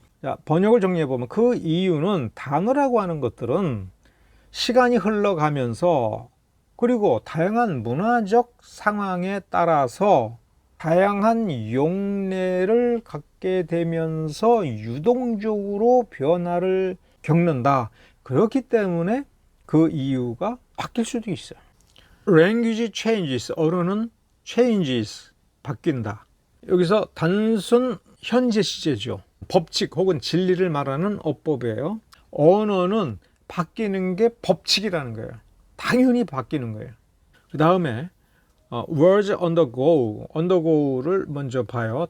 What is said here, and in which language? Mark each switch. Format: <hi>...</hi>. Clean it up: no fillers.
<ko>자, 번역을 정리해 보면 그 이유는 단어라고 하는 것들은 시간이 흘러가면서 그리고 다양한 문화적 상황에 따라서 다양한 용례를 갖게 되면서 유동적으로 변화를 겪는다. 그렇기 때문에 그 이유가 바뀔 수도 있어요.</ko> <en>Language changes,</en> <ko>언어는</ko> <en>changes,</en> <ko>바뀐다. 여기서 단순 현재 시제죠. 법칙 혹은 진리를 말하는 어법이에요. 언어는 바뀌는 게 법칙이라는 거예요. 당연히 바뀌는 거예요. 그 다음에</ko> <en>words undergo</en> <ko>를 먼저 봐요.</ko>